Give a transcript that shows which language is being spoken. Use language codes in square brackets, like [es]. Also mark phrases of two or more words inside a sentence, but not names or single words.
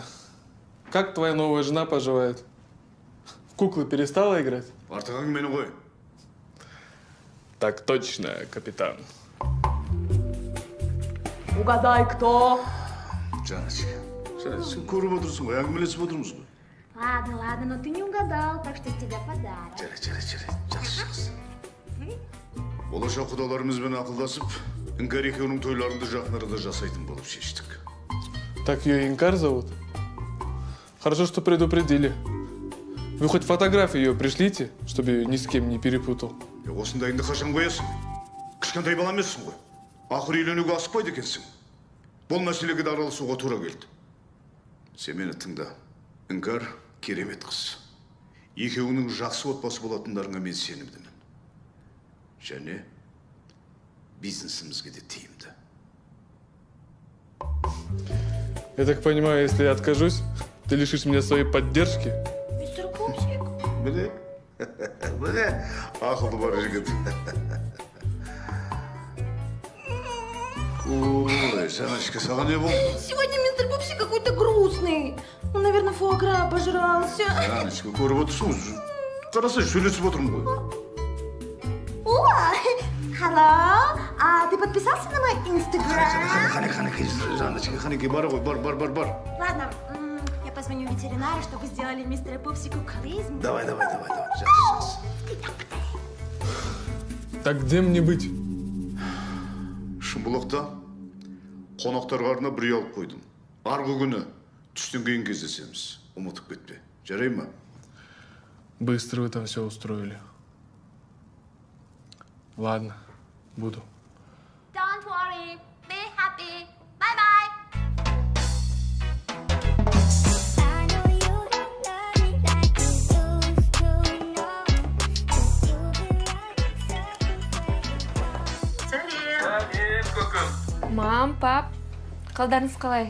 [ru] Как твоя новая жена поживает? В куклы перестала играть? [kk] Артық әңгімені қой. [ru] Так точно, капитан. Угадай, кто? [kk] Жаночка, сен көріп отырсың ғой, әңгімелесіп отырмыз ғой. [ru] Ладно, но ты не угадал, так что с тебя подарок. [kk] Жарай, жақсы. Болашақ құдаларымызбен ақылдасып, Іңкәр екеуінің тойларында жақын арада жасайтын болып шештік. [ru] Так ее Инкар зовут? Хорошо, что предупредили. Вы хоть фотографии ее пришлите, чтобы ее ни с кем не перепутал. [kk] Осындайыңды қашан қоясың? Кішкентай бала емессің ғой. Ақыр үйленуге асықпайды екенсің. Бұл мәселеге де араласуға тура келді. Сен мені тыңда. Іңкәр керемет қыз. Екеуінің жақсы отбасы болатындарыңа мен сенімдімін. Және бизнесімізге де тиімді. [ru] Я так понимаю, если я откажусь, ты лишишь меня своей поддержки? Мистер Пупсик. [kk] Міне, ақылды бар жігіт. Ой, Жаночка, саған не болды? [ru] Сегодня мистер Пупсик какой-то грустный. Он, наверное, фуагра пожрался. [kk] Жаночка, көріп отырсың, қарасай, сөйлесіп отырмын ғой. [en] О, hello. [ru] А ты подписался на мой инстаграм? [kk] Қанекей, Жаночка, қанекей, бар ғой, бар. [ru] Ладно, я позвоню ветеринару, чтобы сделали мистеру Пупсику клизму. [kk] Давай, жақсы. [ru] Так где мне быть? [kk] Шымбұлақта қонақтарға арнап бір үй алып қойдым. Арғы күні түстен кейін кездесеміз. Ұмытып кетпе. Жарай ма? [ru] Быстро вы там все устроили. Ладно, буду. [en] Don't worry, be happy. Bye-bye. [kk] Мам, пап, қалдарыңыз қалай?